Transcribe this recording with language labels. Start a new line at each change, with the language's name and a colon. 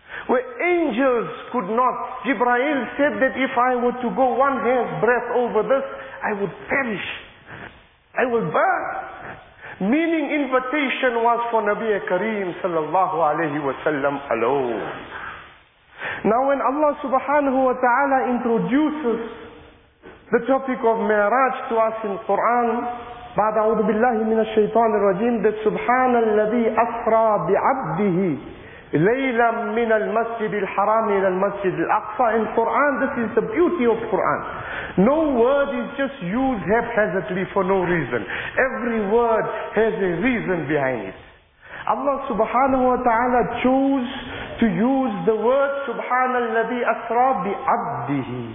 English: angels could not. Jibreel said that if I were to go one hair's breadth over this, I would perish. I will burn. Meaning invitation was for Nabi Kareem sallallahu alayhi wa sallam alone. Now when Allah subhanahu wa ta'ala introduces the topic of Mi'raj to us in Quran,
Arabic: بعد أعوذ بالله من الشيطان الرجيم that سبحان الذي أسرى بعبده ليلا من المسجد الحرام إلى المسجد الأقصى.
English: In Quran, this is the beauty of Quran. No word is just used haphazardly for no reason. Every word has a reason behind it. Allah subhanahu wa ta'ala chose to use the word
Arabic: سبحان الذي أسرى بعبده.